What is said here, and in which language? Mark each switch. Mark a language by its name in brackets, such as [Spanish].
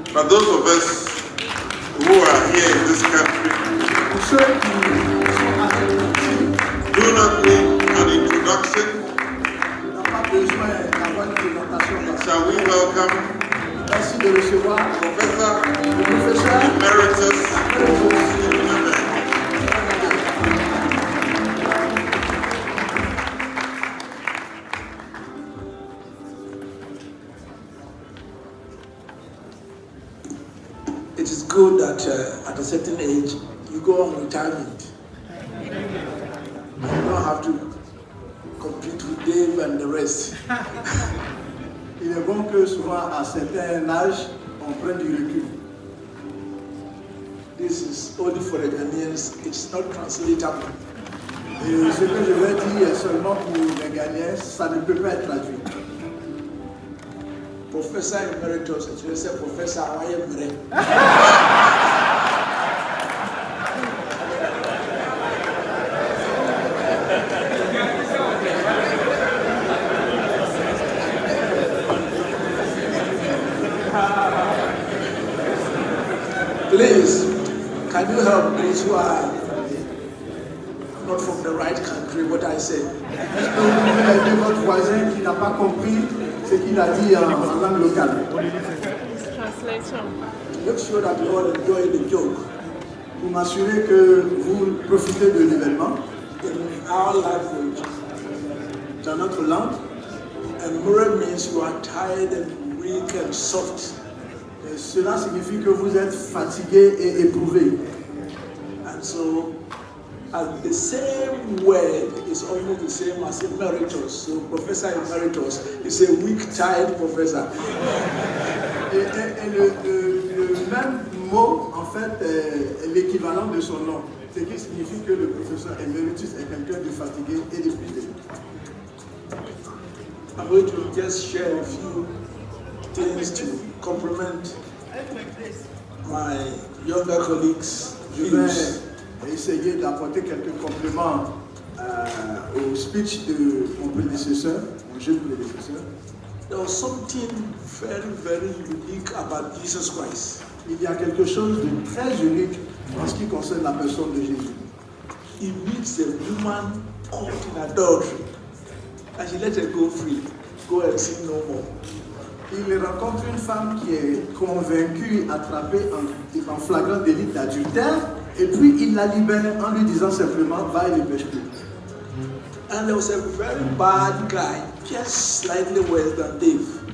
[English] But those of us who are here in this country [French] Pour ceux qui sont avec [English] do not need an introduction. [French] n'ont pas besoin d'avoir une présentation. [English] Shall we welcome [French] Merci de recevoir [English] Professor [French] le professeur [English] Emeritus Stephen Ade. It is good that at a certain age you go on retirement. You don't have to compete with Dave and the rest. [French] Il est bon que souvent à certain âge, on prenne du recul. [English] This is only for the Ghanaians. It's not translatable. [French] Et ce que je vais dire est seulement pour les Ghanéens, ça ne peut pas être traduit. Professor Emeritus, je vais dire Professor Awayemre. [English] Please, Can you help those who are not from the right country what I said? [French] Est-ce que vous pouvez aider votre voisin qui n'a pas compris ce qu'il a dit en langue locale? [English] Make sure that you all enjoy the joke. [French] Pour m'assurer que vous profitez de l'événement [English] In our language, [French] dans notre langue. [English] and murder means you are tired and weak and soft. [French] Et cela signifie que vous êtes fatigué et éprouvé. [English] And so, and the same word is almost the same as emeritus. So, Professor Emeritus is a weak, tired professor. [French] Et le même mot, en fait, est l'équivalent de son nom. Ce qui signifie que le professeur emeritus est quelqu'un de fatigué et d'épuisé. [English] I'm going to just share a few things to complement my younger colleagues' [French] Je [English] views. [French] vais essayer d'apporter quelques compléments au speech de mon prédécesseur, mon jeune prédécesseur. [English] There was something very, very unique about Jesus Christ. [French] Il y a quelque chose de très unique en ce qui concerne la personne de Jésus. [English] He meets a woman caught in adultery, and she let her go free, go and sin no more. [French] Il rencontre une femme qui est convaincue, attrapée en flagrant délit d'adultère, et puis il la libère en lui disant simplement « va et ne pêche plus ». [English] And there was a very bad guy, just slightly worse than Dave.